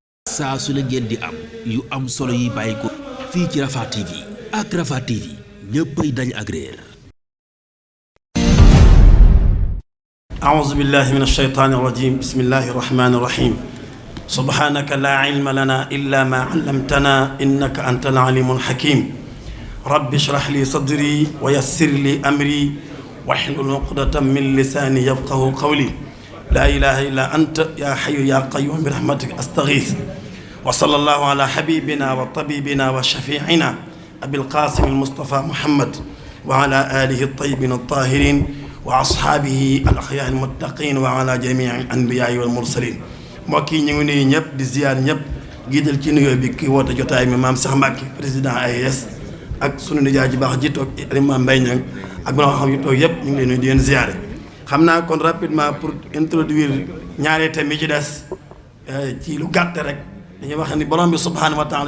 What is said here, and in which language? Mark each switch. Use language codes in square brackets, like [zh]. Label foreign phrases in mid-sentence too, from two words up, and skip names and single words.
[wo] saa su la ngeen di am yu am solo yi bàyyi ko fii ci Rafah TV ak Rafah TV ñëppay dañ ak réer. [ar] أعوذ بالله من الشيطان الرجيم بسم الله الرحمن الرحيم سبحانك لا علم لنا إلا ما علمتنا إنك أنت العليم الحكيم رب اشرح لي صدري ويسر لي أمري واحلل عقدة من لساني يفقهوا قولي لا إله إلا أنت يا حي يا قيوم برحمتك أستغيث وصلى الله على حبيبنا وطبيبنا وشفيعنا أبي القاسم المصطفى محمد وعلى آله الطيبين الطاهرين وأصحابه الأخيار المتقين وعلى جميع الأنبياء والمرسلين [wo] mbokk yi ñu ngi nuyu ñëpp di ziar ñëpp giidal ci nuyoo bi ki woote jotaay mi maam Cheikh Mbacke président AES ak sunu nijaay ji baax ji toog Imam Mbaye Niang ak bu xam yu toog yëpp ñu ngi leen nuyu di leen ziare. xam naa kon [fr] rapidement pour introduire [wo] ñaari thèmes yi ci des ci lu gàtt rek dañuy wax ni borom bi [ar] سبحانه وتعالى